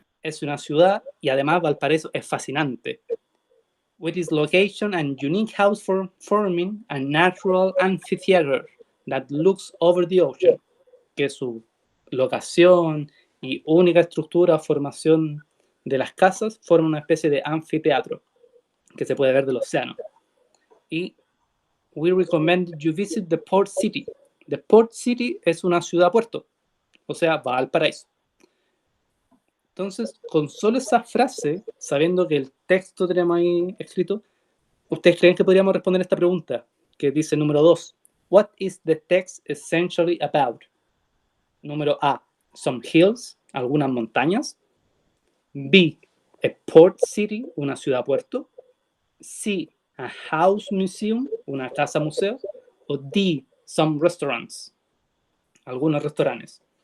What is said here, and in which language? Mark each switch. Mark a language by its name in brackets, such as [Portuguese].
[Spanish] Es una ciudad y además Valparaíso es fascinante. [English] With its location and unique house forming a natural amphitheater that looks over the ocean, [Spanish] que su locación y única estructura o formación de las casas forma una especie de anfiteatro que se puede ver del océano. [English] Y we recommend you visit the port city. The port city [Spanish] es una ciudad-puerto, o sea, Valparaíso. Entonces, con solo esa frase, sabiendo que el texto tenemos ahí escrito, ¿ustedes creen que podríamos responder esta pregunta? Que dice número 2. [English] What is the text essentially about? [Spanish] Número A. [English] Some hills, [Spanish] algunas montañas. [English] B. A port city, [Spanish] una ciudad-puerto. [English] C. A house museum, [Spanish] una casa-museo. O [English] D. Some restaurants, [Spanish] algunos restaurantes.